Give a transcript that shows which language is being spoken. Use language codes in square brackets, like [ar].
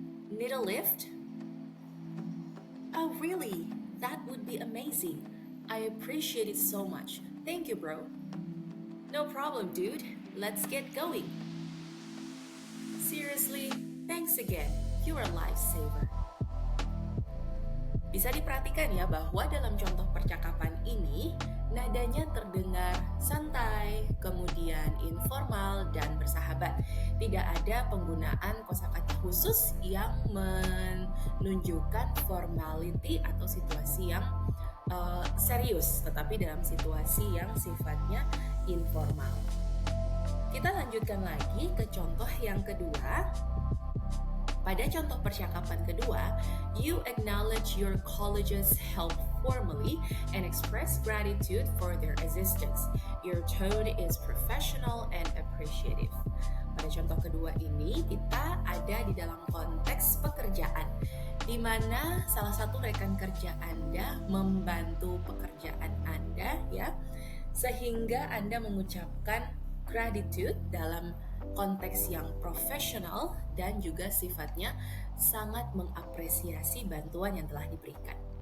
[en] Need a lift? Oh, really? That would be amazing. I appreciate it so much. Thank you, bro. No problem, dude. Let's get going. Seriously, thanks again. You're a lifesaver. [id] Bisa diperhatikan ya bahwa dalam contoh percakapan ini, nadanya terdengar santai, kemudian informal, dan bersahabat. Tidak ada penggunaan kosakata khusus yang menunjukkan formality atau situasi yang serius, tetapi dalam situasi yang sifatnya informal. Kita lanjutkan lagi ke contoh yang kedua. Pada contoh percakapan kedua, [en] you acknowledge your colleague's help formally and express gratitude for their assistance. Your tone is professional and appreciative. [id] Pada contoh kedua ini, kita ada di dalam konteks pekerjaan, di mana salah satu rekan kerja Anda membantu pekerjaan Anda, ya, sehingga Anda mengucapkan gratitude dalam konteks yang profesional dan juga sifatnya sangat mengapresiasi bantuan yang telah diberikan.